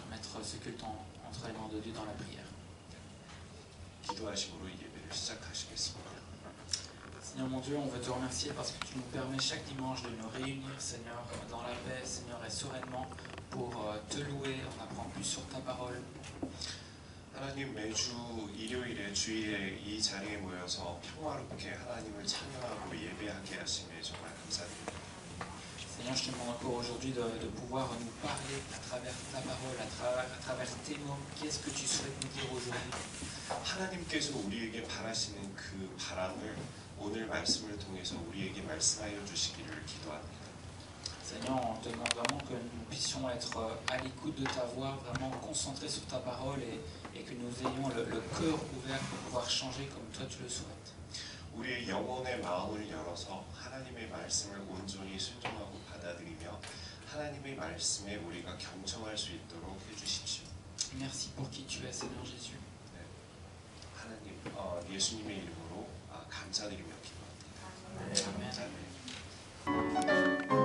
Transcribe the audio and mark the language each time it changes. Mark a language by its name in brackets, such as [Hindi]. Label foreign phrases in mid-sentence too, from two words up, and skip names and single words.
[French] peut-être ce culte entre les mains de Dieu dans la prière. [Korean] 기도하심으로 이 예배를 시작하시겠습니다. [French] Seigneur mon Dieu, on veut te remercier parce que tu nous permets chaque dimanche de nous réunir, Seigneur, dans la paix, Seigneur, et sereinement pour te louer, en apprendre plus sur ta parole. [Korean] 하나님 매주 일요일에 주일에 이 자리에 모여서 평화롭게 하나님을 찬양하고 예배하게 하심에 정말 감사드립니다. [French] Seigneur, je te demande encore aujourd'hui de pouvoir nous parler à travers ta parole, à travers tes mots. Qu'est-ce que tu souhaites nous dire aujourd'hui? [Korean] 하나님께서 우리에게 바라시는 그 바람을 오늘 말씀을 통해서 우리에게 말씀하여 주시기를 기도합니다. [French] Seigneur, on te demande vraiment que nous puissions être à l'écoute de ta voix, vraiment concentrés sur ta parole et que nous ayons le cœur ouvert pour pouvoir changer comme toi tu le souhaites. [Korean] 우리의 영혼의 마음을 열어서 하나님의 말씀을 온전히 순종하고 받아들이며 하나님의 말씀에 우리가 경청할 수 있도록 해주십시오. [French] Merci pour qui tu es, Seigneur Jésus. [Korean] 네. 하나님, 예수님의 이름으로 감사드리며 기도합니다. Amen.